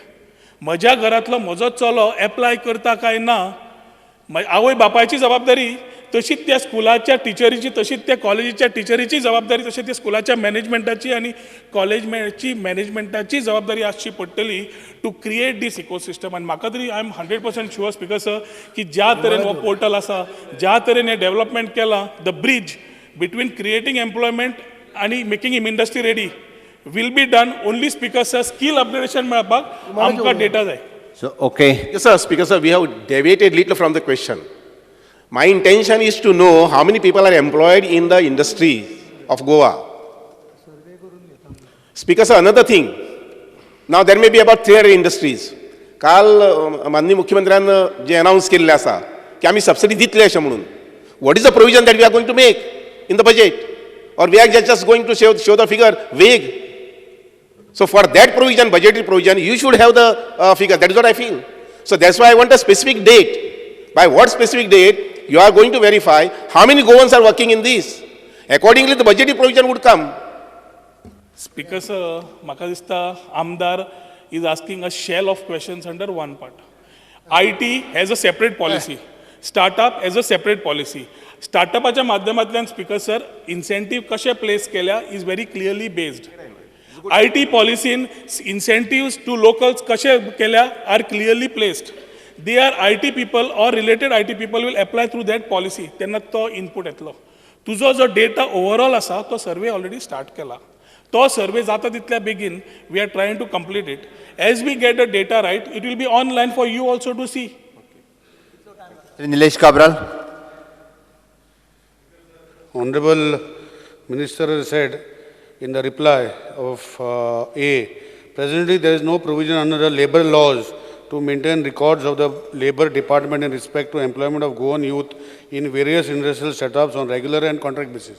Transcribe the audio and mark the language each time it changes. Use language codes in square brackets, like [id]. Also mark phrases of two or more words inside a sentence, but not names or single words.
[kok] म्हज्या घरांतलो म्हजो चलो एप्लाय करता काय ना, आवय बापायची जबाबदारी, तशीच त्या स्कुलाच्या टिचरीची, तशीच त्या कॉलेजीच्या टिचरीची जबाबदारी, तशेंच त्या स्कुलाच्या मॅनेजमेंटाची आनी कॉलेजची मॅनेजमेंटाची जबाबदारी आसची पडटली [en] to create this ecosystem. [kok] आनी म्हाका तरी [en] I am 100% sure Speaker sir [kok] की ज्या तरेन हो पोर्टल आसा, ज्या तरेन हें डेव्हलपमेंट केलां, [en] the bridge between creating employment आनी making him industry ready will be done only. Speaker sir skill upgradation [kok] मेळपाक आमकां डेटा जाय. [en] So, okay. Yes, sir. Speaker, sir, we have deviated little from the question. My intention is to know how many people are employed in the industry of Goa. Speaker, sir, another thing. Now, there may be about 300 industries. [kok] काल माननीय मुख्यमंत्र्यान जे अनाउन्स केल्लें आसा की आमी सबसिडी दितले अशें म्हणून, [en] what is the provision that we are going to make in the budget, or we are just going to show the figure vague? So for that provision, budgetary provision, you should have the figure. That is what I feel. So that's why I want a specific date. By what specific date you are going to verify how many Goans are working in this? Accordingly, the budgetary provision would come. Speaker sir, [kok] म्हाका दिसता आमदार [en] is asking a shell of questions under one part. IT has a separate policy. Startup has a separate policy. [kok] Startupच्या माध्यमांतल्यान स्पीकर सर इन्सेंटीव कशे प्लेस केल्या [en] is very clearly based. IT policyन incentives to locals [kok] कशे केल्या [en] are clearly placed. They are IT people or related IT people will apply through that policy. [kok] तेन्ना तो इनपूट येतलो. तुजो जो डेटा ओवरऑल आसा तो सर्वे [en] already start [kok] केला. तो सर्वे जाता तितल्या बेगीन [en] we are trying to complete it. As we get the data right, it will be online for you also to see. Nilesh Cabral. Honorable Minister has said in the reply of A, presently there is no provision under the labour laws to maintain records of the Labour Department in respect to employment of Goan youth in various industrial setups on regular and contract basis.